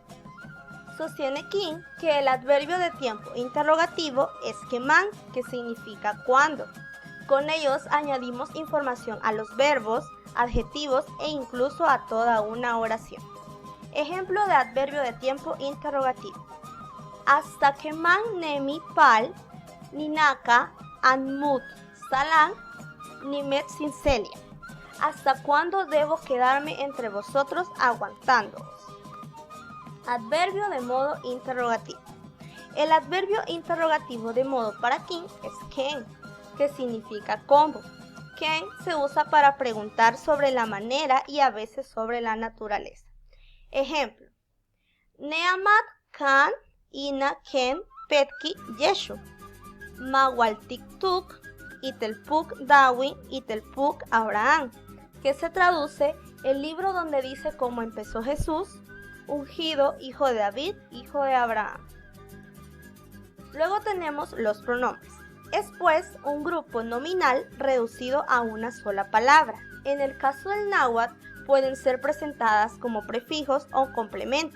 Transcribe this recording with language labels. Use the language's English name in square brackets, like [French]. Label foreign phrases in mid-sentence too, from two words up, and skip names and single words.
[Spanish] Sostiene King que el adverbio de tiempo interrogativo es keman, que significa cuándo. Con ellos añadimos información a los verbos, adjetivos e incluso a toda una oración. Ejemplo de adverbio de tiempo interrogativo. Hasta que [Nahuatl languages] man nemi pal, ninaka, anmut, salan, nimet sincelia. [Spanish] ¿Hasta cuándo debo quedarme entre vosotros aguantándoos? Adverbio de modo interrogativo. El adverbio interrogativo de modo para King es ken, que significa cómo. Ken se usa para preguntar sobre la manera y a veces sobre la naturaleza. Ejemplo: [Nahuatl languages] Neamat kan ina ken petki yeshu, mawaltiktuk itelpuk dawi itelpuk Abraham, [Spanish] que se traduce el libro donde dice cómo empezó Jesús, ungido, hijo de David, hijo de Abraham. Luego tenemos los pronombres. Es pues un grupo nominal reducido a una sola palabra. En el caso del náhuatl, pueden ser presentadas como prefijos o complementos.